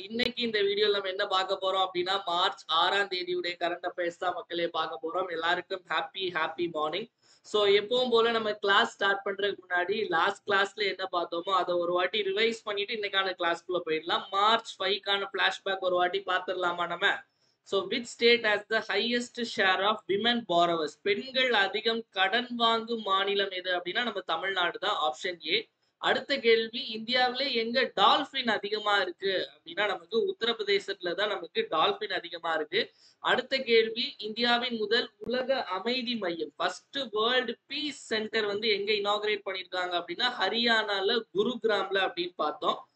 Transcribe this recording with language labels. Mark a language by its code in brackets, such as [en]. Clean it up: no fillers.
[ta] இன்னைக்கு இந்த வீடியோல நம்ம என்ன பார்க்க போறோம் அப்படின்னா, மார்ச் 6ஆம் தேதியுடைய கரண்ட் அஃபேர்ஸ் தான் மக்களே பார்க்க போறோம். எல்லாருக்கும் ஹாப்பி மார்னிங். ஸோ எப்பவும் போல நம்ம கிளாஸ் ஸ்டார்ட் பண்றதுக்கு முன்னாடி லாஸ்ட் கிளாஸ்ல என்ன பார்த்தோமோ அதை ஒரு வாட்டி ரிவைஸ் பண்ணிட்டு இன்னைக்கான கிளாஸ்க்குள்ள போயிடலாம். மார்ச் 5க்கான பிளாஷ்பேக் ஒரு வாட்டி பார்த்துடலாமா நம்ம? [en] So, which state has the highest share of women borrowers? [ta] பெண்கள் அதிகம் கடன் வாங்கும் மாநிலம் எது அப்படின்னா நம்ம தமிழ்நாடு தான். Option A. அடுத்த கேள்வி, இந்தியாவிலே எங்க டால்பின் அதிகமா இருக்கு அப்படின்னா நமக்கு உத்தரப்பிரதேசத்துல தான் நமக்கு டால்பின் அதிகமா இருக்கு. அடுத்த கேள்வி, இந்தியாவின் முதல் உலக அமைதி மையம் ஃபர்ஸ்ட் வேர்ல்டு பீஸ் சென்டர் வந்து எங்க இனாகிரேட் பண்ணிருக்காங்க அப்படின்னா ஹரியானால குருகிராம்ல அப்படின்னு பார்த்தோம்.